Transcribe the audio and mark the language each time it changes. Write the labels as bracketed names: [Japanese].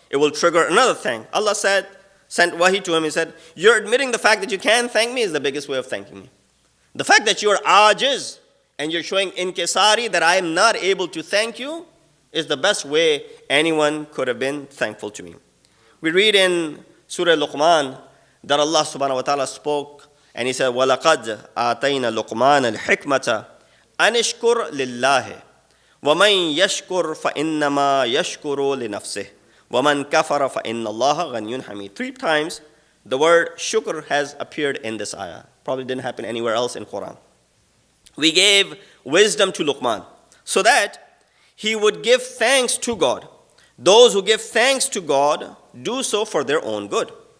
[English] It will trigger another thing. Allah sent wahi to him. He said, you're admitting the fact that you can thank me is the biggest way of thanking me. The fact that you're ajiz and you're showing inkisari that I am not able to thank you is the best way anyone could have been thankful to me. We read in Surah Luqman that Allah subhanahu wa ta'ala spoke and He said, [Arabic] وَلَقَدْ آتَيْنَا لُقْمَانَ الْحِكْمَةَ أَنِشْكُرْ لِلَّهِ وَمَنْ يَشْكُرْ فَإِنَّمَا يَشْكُرُ لِنَفْسِهِ وَمَنْ كَفَرَ فَإِنَّ اللَّهَ غَنِيٌّ حَمِيدٌ. [English] 3 times the word shukr has appeared in this ayah. Probably didn't happen anywhere else in Quran. We gave wisdom to Luqman so that he would give thanks to God. Those who give thanks to God do so for their own good.